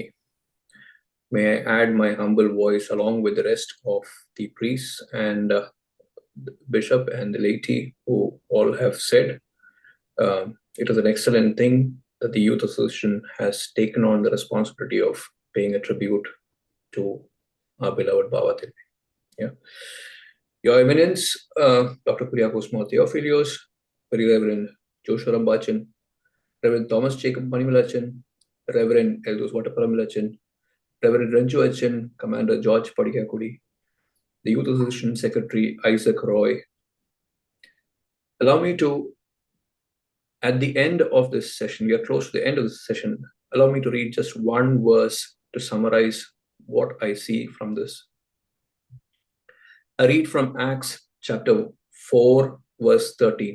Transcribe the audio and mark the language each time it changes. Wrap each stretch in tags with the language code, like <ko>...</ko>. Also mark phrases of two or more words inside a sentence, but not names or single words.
<en>May I add my humble voice along with the rest of the priests and the bishop and the laity who all have said. It is an excellent thing that the Youth Association has taken on the responsibility of paying a tribute to our beloved Baba Tirumeni. Yeah. Your Eminence, Dr. Kuriakos Mor Theophilios, Very Reverend Joshua Rambachan, Reverend Thomas Jacob Manimilachan, Reverend Eldus Vataparamilachan, Reverend Ranju Achan, Commander George Padikakudi, the Youth Association Secretary Isaac Roy. Allow me to, at the end of this session, we are close to the end of this session, allow me to read just one verse to summarize what I see from this. I read from Acts chapter 4, verse 13.</en>